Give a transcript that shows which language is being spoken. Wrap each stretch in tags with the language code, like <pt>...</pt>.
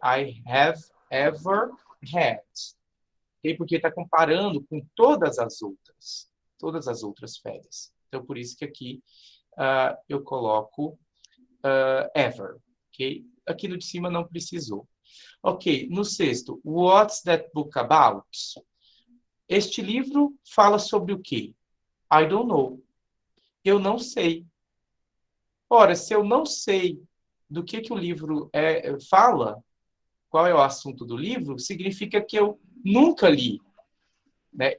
<en>I have ever had. Okay?</en> <pt>Porque está comparando com todas as outras férias. Então, por isso que aqui eu coloco ever. Okay? Aqui no de cima não precisou.</pt> <en>Ok,</en> <pt>no sexto,</pt> <en>what's that book about?</en> <pt>Este livro fala sobre o quê?</pt> <en>I don't know.</en> <pt>Eu não sei. Ora, se eu não sei do que o livro fala, qual é o assunto do livro, significa que eu nunca li. Né?</pt>